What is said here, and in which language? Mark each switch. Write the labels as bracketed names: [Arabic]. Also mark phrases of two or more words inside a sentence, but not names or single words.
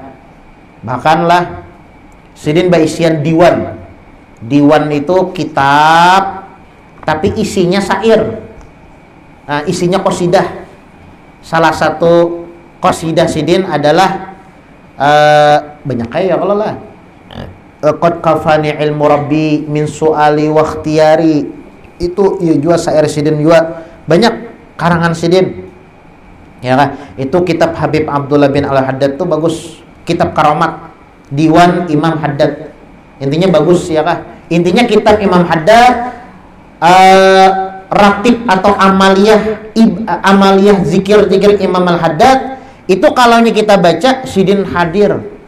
[Banjar] Bahkanlah sidin baisian diwan. Diwan itu kitab tapi isinya syair. Isinya qasidah. Salah satu qasidah sidin adalah banyak kayak kalau lah. [Arabic] Qad kafani ilmu rabbi min su'ali wa ikhtiyari. [Banjar] Itu ya juga syair sidin juga banyak karangan sidin. Ya kan? Itu kitab Habib Abdullah bin Al-Haddad tuh bagus. Kitab Karamat Diwan Imam Haddad. Intinya bagus ya kah? Intinya kitab Imam Haddad ratib atau amaliyah zikir Imam Al-Haddad itu kalau kita baca sidin hadir.